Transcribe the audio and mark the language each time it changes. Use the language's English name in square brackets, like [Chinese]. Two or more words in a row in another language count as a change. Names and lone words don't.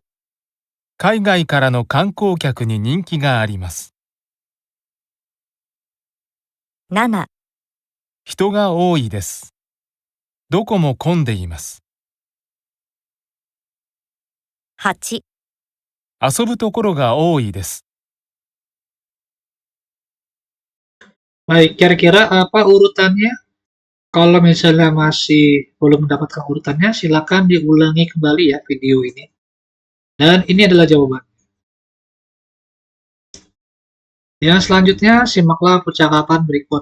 [Japanese] 海外からの観光客に人気があります。 7、人が多いです。 どこも混んでいます。 8、遊ぶところが多いです。 [Indonesian] Baik, kira-kira apa urutannya? Kalau misalnya masih belum mendapatkan urutannya, silakan diulangi kembali ya video ini. Dan ini adalah jawaban. Yang selanjutnya, simaklah percakapan berikut.